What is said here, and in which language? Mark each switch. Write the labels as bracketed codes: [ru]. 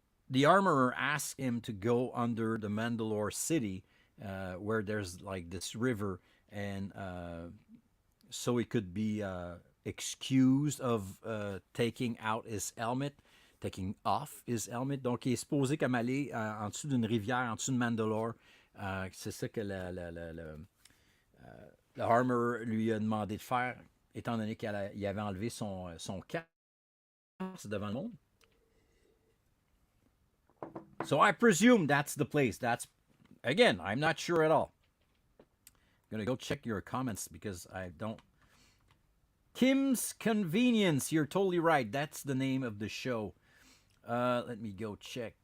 [en] The armorer asked him to go under the Mandalore city, where there's like this river, and so he could be excused of taking off his helmet. [fr] Donc, il est supposé comme aller en dessous d'une rivière, en dessous de Mandalore. C'est ça que le armorer lui a demandé de faire, étant donné qu'il avait enlevé son casque devant le monde. [en] So I presume that's the place. That's, again, I'm not sure at all. gonna go check your comments because I don't. Kim's Convenience. You're totally right. That's the name of the show. Let me go check.